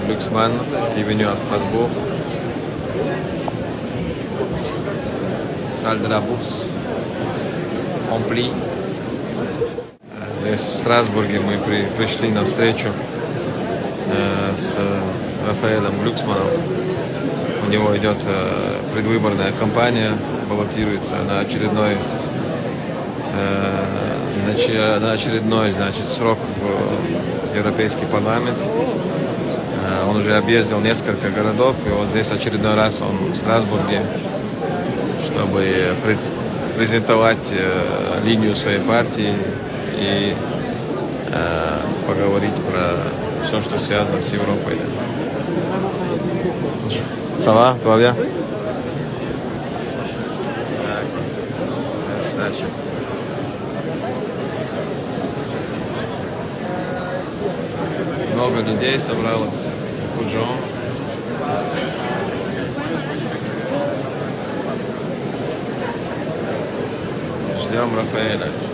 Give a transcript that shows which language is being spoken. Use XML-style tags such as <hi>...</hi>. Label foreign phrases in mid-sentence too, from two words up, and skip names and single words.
<fr>Glucksmann qui est venu à Strasbourg. Salle de la Bourse remplie.</fr> <ru>Здесь в Страсбурге мы пришли на встречу с Рафаэлем Глюксманом. У него идет предвыборная кампания, баллотируется на очередной срок в Европейский парламент. Он уже объездил несколько городов, и вот здесь очередной раз он в Страсбурге, чтобы презентовать линию своей партии и поговорить про все, что связано с Европой.</ru> <fr>Ça va? Tout va bien?</fr> <ru>Значит. Много людей собралось, Куджо. Ждем Рафаэля.</ru>